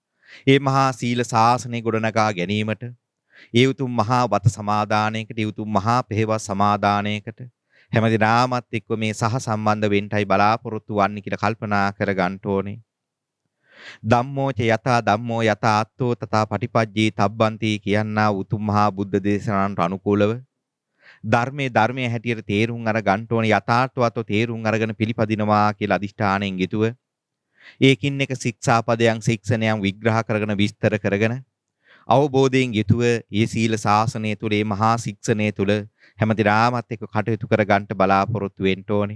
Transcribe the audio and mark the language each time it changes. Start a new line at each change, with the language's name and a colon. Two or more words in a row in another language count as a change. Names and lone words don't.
Sinhala: ඒ මහා සීල ශාසනය ගොඩනගා ගැනීමට, ඒ උතුම් මහා වත සමාදානයකට, ඒ උතුම් මහා පෙහෙවස් සමාදානයකට හැමදිනාමත් එක්ව මේ සහ සම්බන්ධ වෙන්නයි බලාපොරොත්තු වන්නේ කියලා කල්පනා කර ගන්න ඕනේ.
Pali: ධම්මෝච යතා ධම්මෝ යතා අත්තෝ තථා පටිපජ්ජේ තබ්බන්ති
Sinhala: කියනා උතුම් මහා බුද්ධ දේශනාවට අනුකූලව ධර්මයේ හැටියට තේරුම් අර ගන්න ඕනේ, යථාර්ථවත්ව තේරුම් අරගෙන පිළිපදිනවා කියලා අදිෂ්ඨාණයෙන් යුතුව ඒකින් එක ශික්ෂාපදයන් ශික්ෂණයන් විග්‍රහ කරගෙන විස්තර කරගෙන අවබෝධයෙන් යුතුව මේ සීල ශාසනය තුල, මේ මහා ශික්ෂණය තුල හැමදිනාමත් එක්ක කටයුතු කර ගන්නට බලාපොරොත්තු වෙන්න ඕනේ.